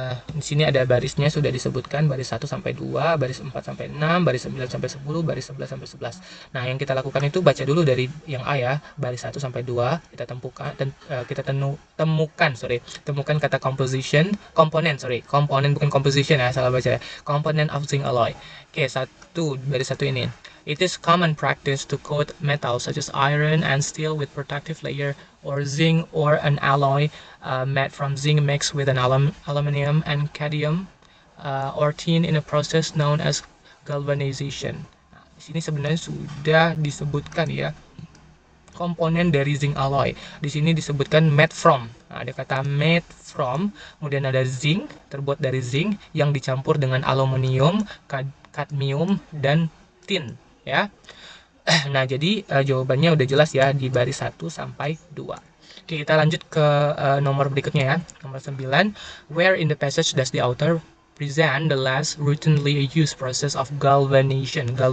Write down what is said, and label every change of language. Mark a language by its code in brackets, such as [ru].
[id] Di sini ada barisnya sudah disebutkan, baris 1 sampai 2, baris 4 sampai 6, baris 9 sampai 10, baris 11 sampai 11. Nah, yang kita lakukan itu baca dulu dari yang A ya, baris 1 sampai 2, kita temukan kata komponen bukan composition ya, salah baca ya. [en] Component of zinc alloy. [id] Oke, baris 1 ini. [en] It is common practice to coat metal such as iron and steel with protective layer or zinc or an alloy made from zinc mixed with an aluminum and cadmium or tin in a process known as galvanization. [id] Nah, di sini sebenarnya sudah disebutkan ya komponen dari zinc alloy. Di sini disebutkan made from. Nah, ada kata made from, kemudian ada zinc, terbuat dari zinc yang dicampur dengan aluminium, kadmium dan tin ya. Nah, jadi jawabannya udah jelas ya di baris 1 sampai 2. Oke, kita lanjut ke nomor berikutnya ya. Nomor 9, [en] where in the passage does the author present the last routinely used process of galvanization?